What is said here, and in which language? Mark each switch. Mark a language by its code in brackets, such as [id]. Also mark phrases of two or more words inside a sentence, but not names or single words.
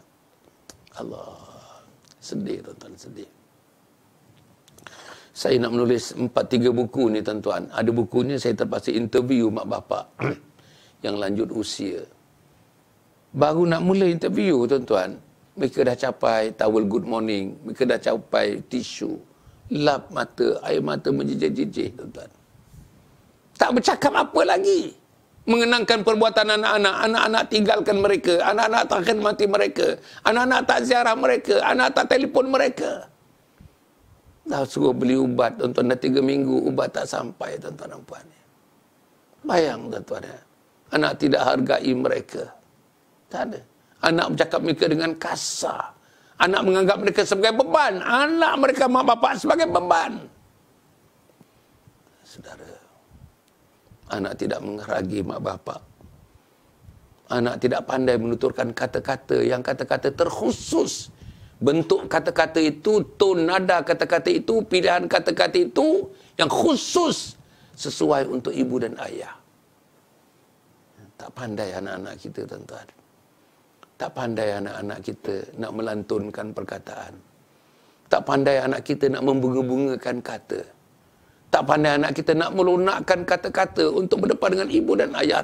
[ms] Allah, sedih tuan-tuan, sedih. Saya nak menulis 3 buku ni tuan-tuan. Ada bukunya saya terpaksa interview mak bapak yang lanjut usia. Baru nak mula interview tuan-tuan, mereka dah capai [en] towel good morning, [ms] mereka dah capai tisu, lap mata, air mata menjejih-jejih tuan-tuan. Tak bercakap apa lagi. Mengenangkan perbuatan anak-anak, anak-anak tinggalkan mereka, anak-anak tak khidmati mereka, anak-anak tak ziarah mereka, anak tak telefon mereka. Dah suruh beli ubat, tuan-tuan, dah 3 minggu, ubat tak sampai, tuan-tuan dan puan. Bayang, tuan-tuan, anak tidak hargai mereka. Tak ada. Anak bercakap mereka dengan kasar. Anak menganggap mereka sebagai beban. Anak mereka, mak bapak, sebagai beban. Saudara, anak tidak menghargai mak bapak. Anak tidak pandai menuturkan kata-kata yang kata-kata terkhusus. Bentuk kata-kata itu, tone nada kata-kata itu, pilihan kata-kata itu yang khusus sesuai untuk ibu dan ayah. Tak pandai anak-anak kita, tuan-tuan. Tak pandai anak-anak kita nak melantunkan perkataan. Tak pandai anak kita nak membunga-bungakan kata. Tak pandai anak kita nak melunakkan kata-kata untuk berdepan dengan ibu dan ayah.